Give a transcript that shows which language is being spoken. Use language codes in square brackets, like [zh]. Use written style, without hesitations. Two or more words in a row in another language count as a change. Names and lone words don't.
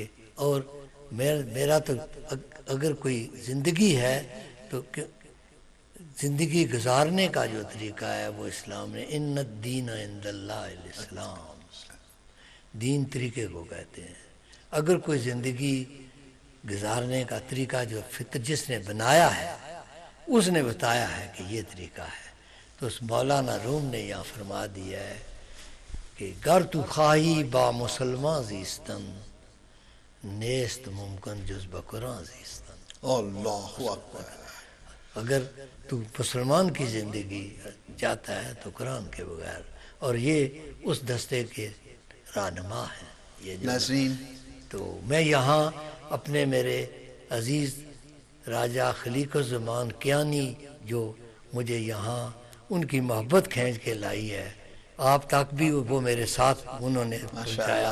[ur] اور میرا تو اگر کوئی زندگی ہے تو زندگی گزارنے کا جو طریقہ ہے وہ اسلام نے [ar] ان الدین عند اللہ الاسلام، [ur] دین طریقے کو کہتے ہیں. اگر کوئی زندگی گزارنے کا طریقہ جو فطر جس نے بنایا ہے اس نے بتایا ہے کہ یہ طریقہ ہے. تو اس مولانا روم نے یہاں فرما دیا ہے کہ [fa] گر تو خواہی با مسلمان زیستن، نیست ممکن جز بقرآن زیستن. [ur] اللہ اکبر. اگر تو مسلمان کی زندگی چاہتا ہے تو قرآن کے بغیر. اور یہ اس دستے کے رہنما ہیں. یہ ناظرین، تو میں یہاں اپنے میرے عزیز راجہ خلیق الزمان کیانی جو مجھے یہاں ان کی محبت کھینچ کے لائی ہے، آپ تک بھی وہ میرے ساتھ انہوں نے پہنچایا.